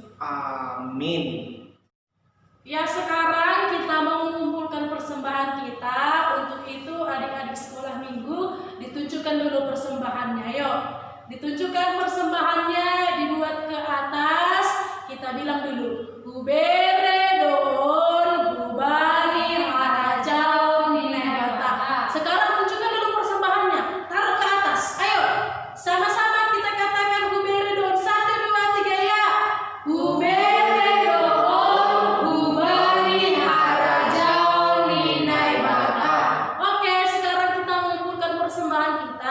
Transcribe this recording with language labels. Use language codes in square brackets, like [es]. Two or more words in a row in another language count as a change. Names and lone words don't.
[id] Amin. Ya, sekarang kita mau mengumpulkan persembahan kita. Untuk itu adik-adik sekolah minggu dulu persembahannya. Ayo, ditunjukkan persembahannya, dibuat ke atas. Kita bilang dulu, Kubere doon, Kubani harajau ninebata. Sekarang tunjukkan dulu persembahannya, taruh ke atas. Ayo, sama-sama kita katakan Kubere doon. 1, 2, 3 ya. Kubere doon, Kubani harajau ninebata. Oke, sekarang kita mengumpulkan persembahan kita.